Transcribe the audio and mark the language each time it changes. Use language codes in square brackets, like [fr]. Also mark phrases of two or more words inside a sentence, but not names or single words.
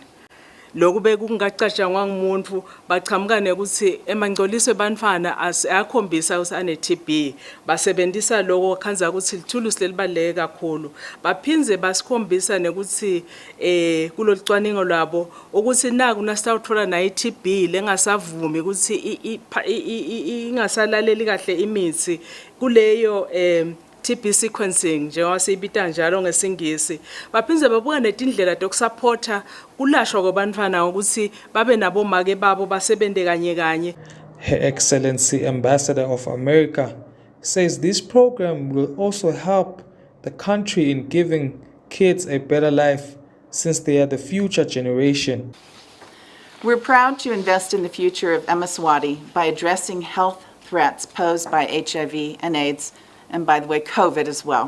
[ss] Lokhu bekungacatshangwa ngumuntu baqhamuka nekuthi emangcoliso ebantfwana ayakhombisa ukuthi ane-TB basebenzisa lokho khanza ukuthi lithulusi lelibaleke kakhulu baphinze basikhombisa nekuthi kulolucwaningo lwabo ukuthi naku nasitawuthola nayo i-TB lengasavumi ukuthi ingasalaleli kahle imithi kuleyo [en] TB sequencing [ss] njengoba siyibita njalo ngesingisi baphinze babuka netindlela zokusupporta kulashwa kwabantwana ukuthi babe nabo make babo basebente kanye kanye. [en] Her Excellency Ambassador of America says this program will also help the country in giving kids a better life since they are the future generation. We're proud to invest in the future of Yemaswati by addressing health threats posed by HIV and AIDS, and by the way, COVID as well.